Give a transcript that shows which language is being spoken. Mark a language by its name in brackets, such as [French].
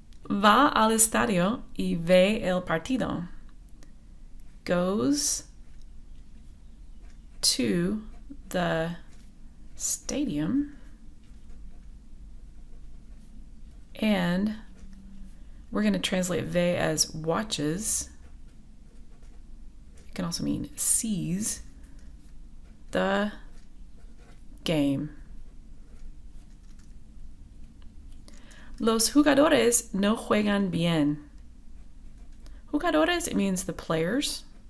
[Spanish] Va al estadio y ve el partido. [English] Goes to the stadium and we're going to translate ve as watches. It can also mean sees the game. [Spanish] Los jugadores no juegan bien. [English] Jugadores, it means the players.